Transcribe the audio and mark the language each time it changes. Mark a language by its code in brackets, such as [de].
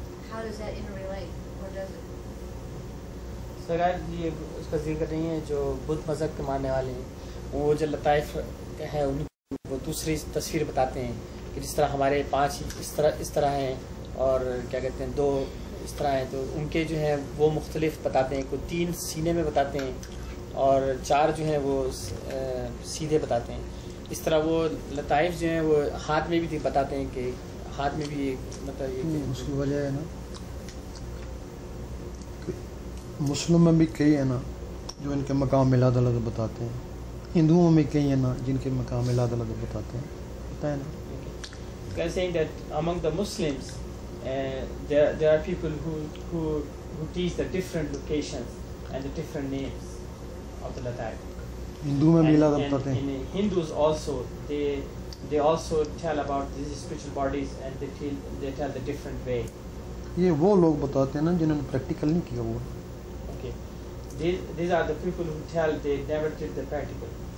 [en] How does that interrelate, or does it? [hi] सरकार ये उसका जिक्र नहीं है जो बुद्ध मज़हब के मानने वाले हैं, वो जो लताइफ है उनको वो दूसरी तस्वीर बताते हैं कि जिस तरह हमारे 5 इस तरह हैं और क्या कहते हैं 2 इस तरह हैं, तो उनके जो हैं वो मुख्तलिफ बताते हैं। कोई 3 सीने में बताते हैं और 4 जो हैं वो सीधे बताते हैं। इस तरह वो लताइफ जो हैं वो हाथ में भी बताते हैं कि हाथ में भी मतलब ये उसकी वजह है ना, मुस्लिम में भी कई है ना जो इनके मकाम मिलाद अलग बताते हैं, हिंदुओं में कई है ना जिनके मकाम मिलाद अलग बताते हैं, पता है ना। [en] They're saying that among the Muslims, there are people who teach the different locations and the different names of the Lataif. [hi] Hindu में मिलाद बताते हैं। [en] And Hindus also, they also tell about these spiritual bodies and they tell the different way. [hi] ये वो लोग बताते हैं ना जिन्होंने प्रैक्टिकल नहीं किया हुआ। [en] Okay, these are the people who tell they never did the practical.